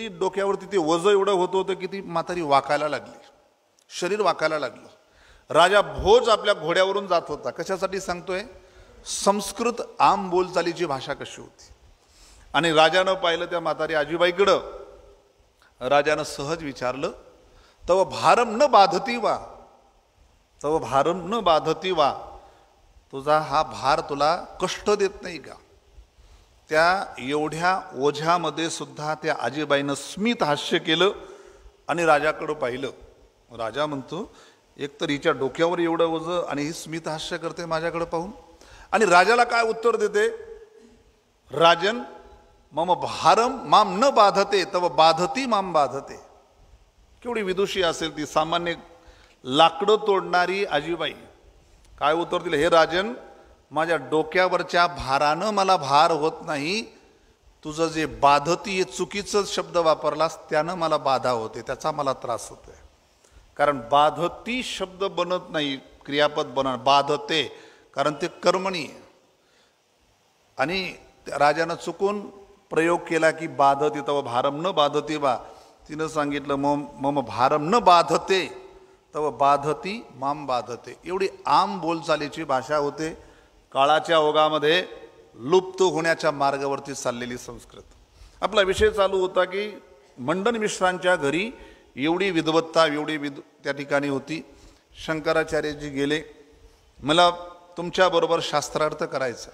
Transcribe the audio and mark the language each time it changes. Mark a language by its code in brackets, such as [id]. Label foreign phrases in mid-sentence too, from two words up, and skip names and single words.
[mr] डोक्यावरती ते वजन एवढं होतं की ती म्हातारी वाकायला लागली, शरीर वाकायला लागलं. राजा भोज आपल्या घोड्यावरून जात होता. कशासाठी सांगतोय, संस्कृत आम बोलचालीची भाषा कशी होती. आणि राजानं पाहिलं त्या म्हातारी आजीबाईकडं. राजानं सहज विचारलं, [sa] तव भारम न बाधती वा, तव भारम न बाधती वा, [mr] तुझा हा भार तुला कष्ट देत नाही का. त्या एवढ्या ओझ्यामध्ये सुद्धा त्या आजीबाईनं स्मित हास्य केलं आणि राजाकडं पाहिलं. राजा म्हणतो, एक तर हिच्या डोक्यावर एवढं ओझं आणि ही स्मित हास्य करते माझ्याकडे पाहून. आणि राजाला काय उत्तर देते, [sa] राजन मम भारम माम न बाधते तव बाधती माम बाधते. [mr] केवढी विदुषी असेल ती, सामान्य लाकडं तोडणारी आजीबाई काय उत्तर दिलं, हे राजन, माझ्या डोक्यावरच्या भारानं मला भार होत नाही, तुझं जे बाधती हे चुकीचं शब्द वापरलास त्यानं मला बाधा होते, त्याचा मला त्रास होतोय. कारण बाधती शब्द बनत नाही, क्रियापद बनणार, बाधते, कारण ते कर्मणी आहे. आणि राजानं चुकून प्रयोग केला की बाधती [sa] तव भारम न बाधते बा. [mr] तिनं सांगितलं [sa] मम भारम न बाधते तव बाधती माम बाधते. [mr] एवढी आम बोलचालीची भाषा होते, काळाच्या ओघामध्ये लुप्त होण्याच्या मार्गावरती चाललेली संस्कृत. आपला विषय चालू होता की मंडन मिश्रांच्या घरी एवढी विद्वत्ता, एवढी त्या ठिकाणी होती. शंकराचार्यजी गेले, मला तुमच्याबरोबर शास्त्रार्थ करायचा.